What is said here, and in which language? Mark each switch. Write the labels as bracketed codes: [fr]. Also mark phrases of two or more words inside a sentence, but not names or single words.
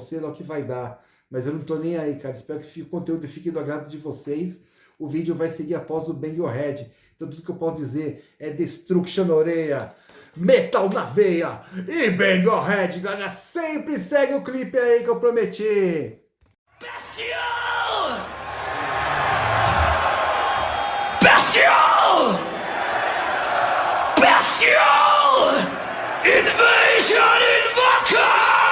[pt] Sei lá o que vai dar. Mas eu não tô nem aí, cara. Espero que o conteúdo fique do agrado de vocês. O vídeo vai seguir após o Bang Your Head. Então tudo que eu posso dizer é Destruction na orelha, metal na veia e Bang Your Head, galera. Sempre segue o clipe aí que eu prometi. Bestial! Bestial! Bestial! Invasion Invoker!